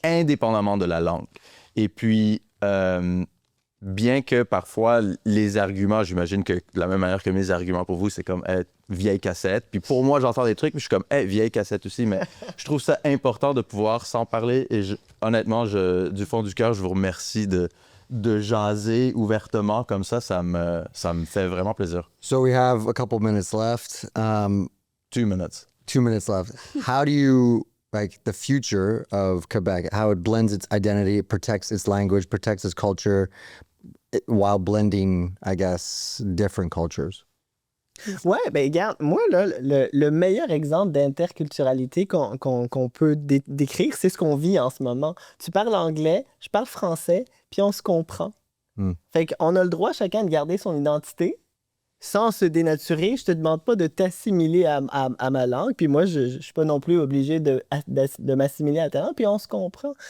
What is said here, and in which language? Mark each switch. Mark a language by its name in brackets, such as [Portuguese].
[French] indépendamment de la langue. Et puis, bien que parfois, les arguments, j'imagine que de la même manière que mes arguments pour vous, c'est comme vieille cassette. Puis pour moi, j'entends des trucs, puis je suis comme vieille cassette aussi. Mais je trouve ça important de pouvoir s'en parler. Et honnêtement, du fond du cœur, je vous remercie de jaser ouvertement comme ça me fait vraiment plaisir. [English] So we have a couple minutes left. 2 minutes. 2 minutes left. How do you like the future of Quebec? How it blends its identity, it protects its language, protects its culture, while blending, I guess, different cultures. [French] Ouais, ben regarde, moi, là, le meilleur exemple d'interculturalité qu'on peut décrire, c'est ce qu'on vit en ce moment. Tu parles anglais, je parle français, puis on se comprend. Fait qu'on a le droit chacun de garder son identité sans se dénaturer. Je te demande pas de t'assimiler à ma langue, puis moi, je suis pas non plus obligé de m'assimiler à ta langue, puis on se comprend.